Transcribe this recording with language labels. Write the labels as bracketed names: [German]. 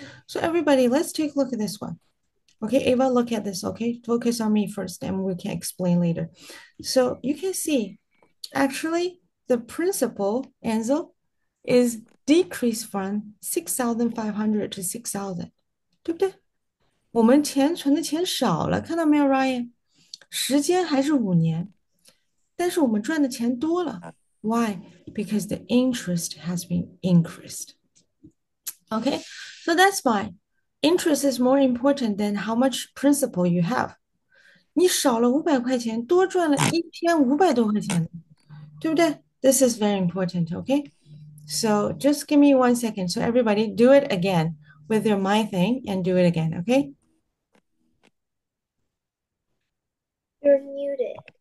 [English] So everybody, let's take a look at this one. Okay, Ava, look at this. Okay, focus on me first, and we can explain later. So you can see, actually, the principal, Ansel, is decreased from 6,500 to 6,000, [Chinese] 对不对？我们钱存的钱少了，看到没有，Ryan？ 时间还是5年，但是我们赚的钱多了。 [English] Why? Because the interest has been increased. Okay, so that's why interest is more important than how much principal you have. [Chinese] 你少了500块钱，多赚了1500多块钱，对不对？ [English] This is very important, okay? So just give me 1 second. So everybody do it again with your mind thing and do it again, okay? You're muted.